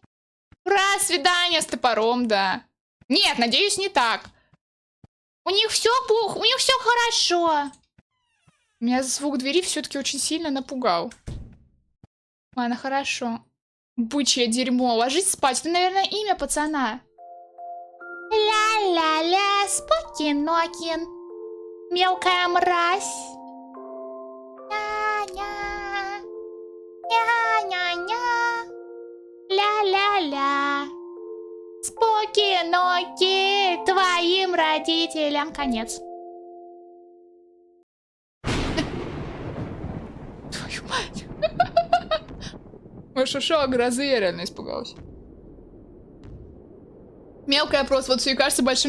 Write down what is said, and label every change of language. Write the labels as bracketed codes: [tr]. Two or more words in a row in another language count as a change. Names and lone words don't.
[ru] Ура, свидание с топором, да. Нет, надеюсь, не так. У них все плохо, у них все хорошо. Меня звук двери все-таки очень сильно напугал. Ладно, хорошо. Бычье дерьмо. Ложись спать. Это, наверное, имя пацана. Ля-ля-ля, Спокинокин. Мелкая мразь. Ня-ня. Ня-ня-ня. Ля-ля-ля. Спокиноки. Твоим родителям конец. Твою мать. Шушо грозы, я реально испугалась. Мелкая просто, вот все кажется большим.